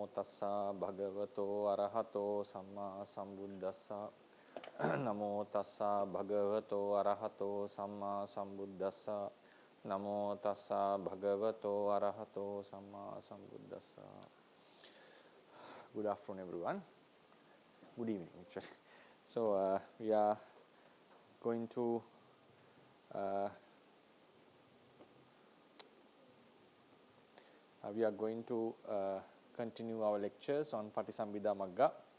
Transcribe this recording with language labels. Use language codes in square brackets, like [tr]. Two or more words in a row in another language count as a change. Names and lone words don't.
[pi] tassa bhagavato arahato samma sambuddhassa. Namo tassa bhagavato arahato samma sambuddhassa. Namo tassa bhagavato arahato samma sambuddhassa. [en] Good afternoon, everyone. Good evening, actually. So we are going to continue our lectures on Patisambhida Magga.